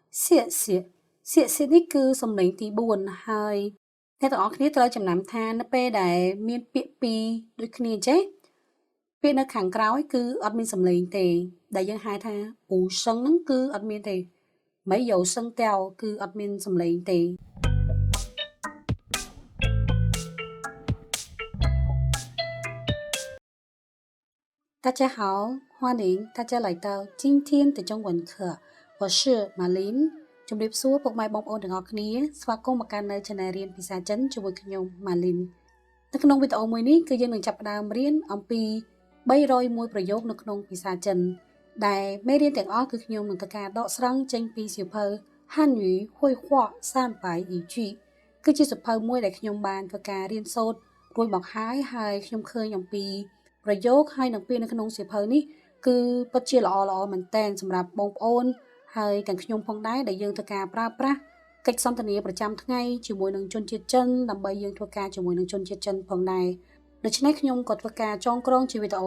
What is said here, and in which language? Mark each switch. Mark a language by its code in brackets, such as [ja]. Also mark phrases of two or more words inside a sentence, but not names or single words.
[km] សៀនេះគឺសំឡេងទី4ហើយអ្នកទាំងអស់គ្នាត្រូវចំណាំថានៅពេលដែលមានពាក្យពីរដូចគ្នាចេះពាក្យនៅខាងក្រោយគឺអត់មានសំឡេងទេដែលយើងហៅថាពូសឹងហ្នឹងគឺអត់មានទេ [zh] 没有声调 [km] គឺអត់មានសំឡេងទេ [zh] 大家好，欢迎大家来到今天的中文课。我是马琳 [km] ជំរាបសួរពុកម៉ែបងប្អូនទាំងអស់គ្នាស្វាគមន៍មកកាន់នៅ Channel រៀនភាសាចិនជាមួយខ្ញុំម៉ាលីននៅក្នុងវីដេអូមួយនេះគឺយើងនឹងចាប់ផ្ដើមរៀនអំពី301ប្រយោគនៅក្នុងភាសាចិនដែលមេរៀនទាំងអស់គឺខ្ញុំនឹងធ្វើការដកស្រង់ចេញពីសៀវភៅ汉 [zh] 语绘画300语句 [km] គឺជាសៀវភៅមួយដែលខ្ញុំបានធ្វើការរៀនសូត្ររួចមកហើយខ្ញុំឃើញអំពីប្រយោគហើយនឹងពាក្យនៅក្នុងសៀវភៅនេះគឺពិតជាល្អមែនទែនសម្រាប់បងប្អូនហើយទាំងខ្ញុំផងដែរដែល យើងធ្វើការប្រើប្រាស់កិច្ចសន្ទនាប្រចាំថ្ងៃជាមួយនឹងជនជាតិចិនដើម្បីយើងធ្វើការជាមួយនឹងជនជាតិចិនផងដែរដូច្នេះខ្ញុំក៏ធ្វើការចងក្រងជាវីដេអូ